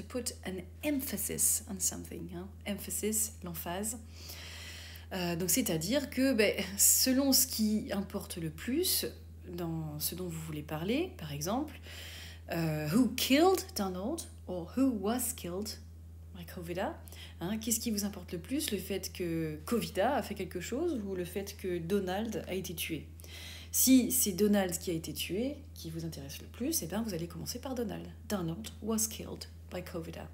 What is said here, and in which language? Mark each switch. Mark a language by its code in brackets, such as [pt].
[en] To put an emphasis on something. [fr] Emphasis, l'emphase. Donc c'est-à-dire que selon ce qui importe le plus dans ce dont vous voulez parler, par exemple, [en] who killed Donald or who was killed by COVID? [fr] Qu'est-ce qui vous importe le plus? Le fait que COVID a fait quelque chose ou le fait que Donald a été tué? Si c'est Donald qui a été tué, qui vous intéresse le plus, vous allez commencer par Donald. [en] Donald was killed by COVID.